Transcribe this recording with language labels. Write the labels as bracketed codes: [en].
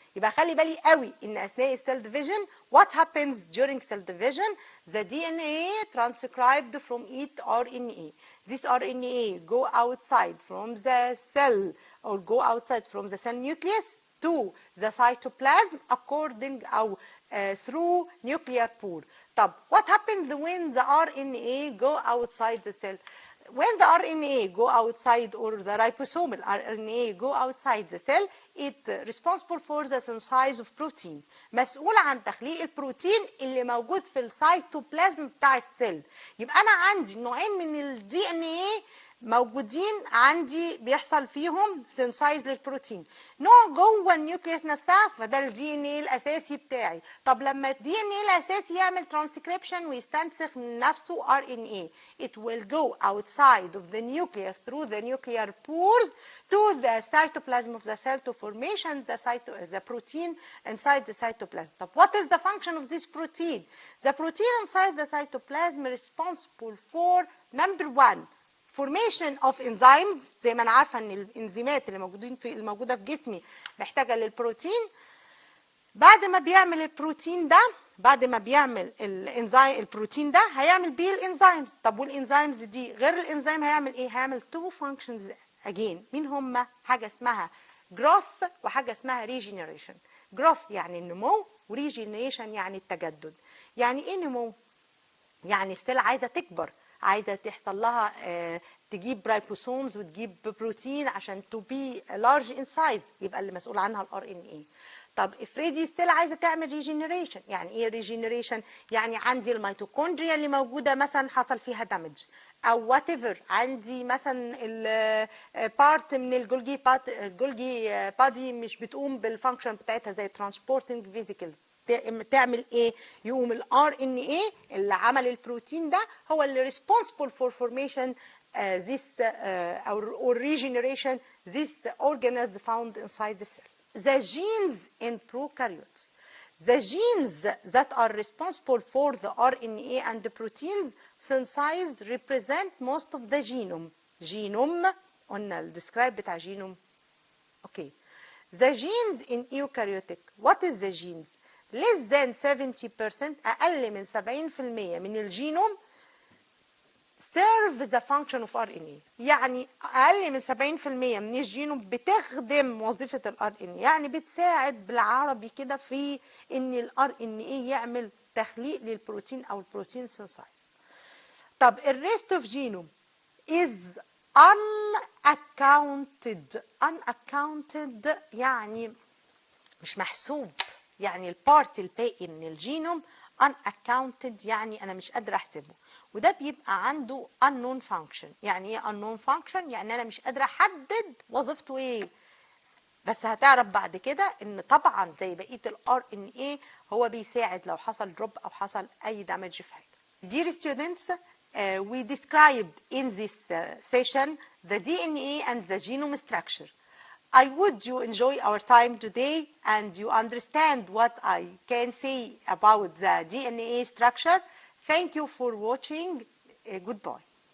[ar] يبقى خلي بالي قوي ان اثناء السيل division [en] what happens during cell division? The DNA transcribed from each RNA. This RNA go outside from the cell or go outside from the cell nucleus to the cytoplasm according [ar] أو [en] through nuclear pore. [ar] طب [en] what happens when the RNA go outside the cell? When the RNA go outside or the ribosomal RNA go outside the cell, it responsible for the synthesis of protein. [ar] مسؤول عن تخليق البروتين اللي موجود في السيتوبلازم بتاع السيل. يبقى أنا عندي نوعين من ال DNA موجودين عندي بيحصل فيهم سينسايز للبروتين. نوع جوه النيوكليوس نفسها فده الدي ان ايه الاساسي بتاعي. طب لما الدي ان ايه [en] الاساسي يعمل ترانسكريبشن ويستنسخ من نفسه R N A, it will go outside of the nucleus through the nuclear pores to the cytoplasm of the cell to formation the protein inside the cytoplasm. [ar] طب [en] what is the function of this protein? The protein inside the cytoplasm responsible for number one formation of enzymes. [ar] زي ما انا عارفه ان الانزيمات اللي موجوده في جسمي محتاجه للبروتين. بعد ما بيعمل البروتين ده، بعد ما بيعمل الانزيم البروتين ده هيعمل بيه الانزيمز. طب والانزيمز دي غير الانزيم هيعمل ايه؟ هيعمل [en] Two functions again. [ar] مين هم؟ حاجه اسمها growth وحاجه اسمها regeneration. growth يعني النمو وريجينيشن يعني التجدد. يعني ايه نمو؟ يعني ستيل عايزه تكبر، عايزه تحصل لها تجيب رايبوسومز وتجيب بروتين عشان [en] to be large in size, [ar] يبقى اللي مسؤول عنها الار ان اي. طب افرضي ستيل عايزه تعمل ريجينيريشن. يعني ايه ريجينيريشن؟ يعني عندي الميتوكوندريا اللي موجوده مثلا حصل فيها دامج، او [en] whatever [ar] عندي مثلا البارت من الجولجي بادي مش بتقوم بالفانكشن بتاعتها زي ترانسبورتنج فيزيكلز. تعمل ايه؟ يقوم الار ان ايه اللي عمل البروتين ده هو اللي [en] responsible for formation this or regeneration this organelles found inside the cell. The genes in prokaryotes, the genes that are responsible for the RNA and the proteins synthesized represent most of the genome. Genome [ar] قلنا الديسكرايب بتاع [en] genome. Okay. The genes in eukaryotic. What is the genes? less than 70%، [ar] أقل من 70% من الجينوم [en] serve the function of RNA. [ar] يعني أقل من 70% من الجينوم بتخدم وظيفة ال RNA، يعني بتساعد بالعربي كده في إن ال RNA يعمل تخليق للبروتين أو البروتين سينسايز. طب [en] الريست of genome is unaccounted. [ar] unaccounted يعني مش محسوب، يعني البارت الباقي من الجينوم unaccounted يعني أنا مش قادرة أحسبه، وده بيبقى عنده [en] unknown function. [ar] يعني إيه [en] unknown function؟ [ar] يعني أنا مش قادرة أحدد وظيفته إيه، بس هتعرف بعد كده إن طبعا زي بقية ال RNA هو بيساعد لو حصل دروب أو حصل أي damage في حاجة. [en] Dear students, we described in this session the DNA and the genome structure. I would you enjoy our time today and you understand what I can say about the DNA structure. Thank you for watching. Goodbye.